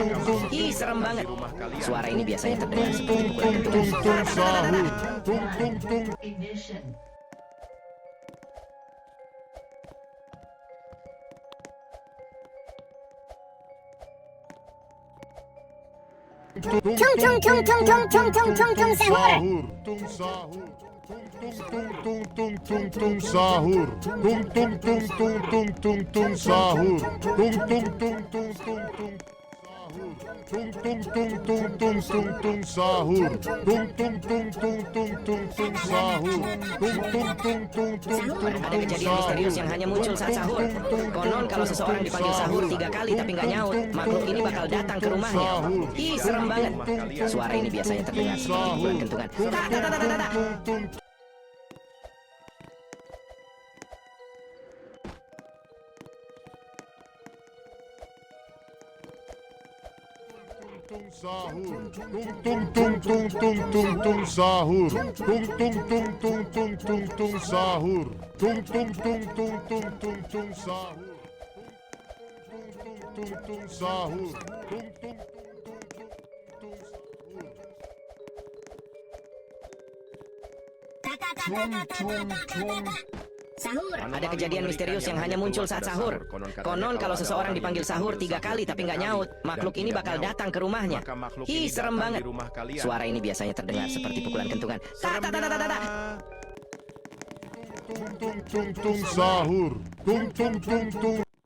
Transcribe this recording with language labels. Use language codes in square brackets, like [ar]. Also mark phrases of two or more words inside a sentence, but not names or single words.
[id] Ih, serem banget. Suara ini biasanya terdengar seperti pukulan kentungan. Ignition. Tung tung tung tung tung tung tung tung tung sahur. Tung sahur. Tung tung tung tung tung sahur. Tung tung tung tung tung tung tung sahur. Tung tung tung tung tung tung Tung tung tung tung tung tung tung sahur. Tung tung tung tung tung tung tung sahur. Tung tung tung tung tung tung. Ada kejadian misterius yang hanya muncul saat sahur. Konon kalau seseorang dipanggil sahur 3 kali tapi nggak nyaut, makhluk ini bakal datang ke rumahnya. Ih, serem banget. Suara ini biasanya terdengar seperti pukulan kentungan. Sahur. Tung tung tung tung tung tung sahur. Tung tung tung tung tung tung tung sahur. Tung tung tung tung tung tung tung sahur. Tung tung sahur. Tung tung Sahur. Ada kejadian misterius yang hanya muncul saat sahur. Konon kalau seseorang dipanggil sahur 3 kali tapi nggak nyaut, makhluk ini bakal datang ke rumahnya. Ih, serem banget. Suara ini biasanya terdengar seperti pukulan kentungan. tung tung tung sahur. Tung tung tung tung.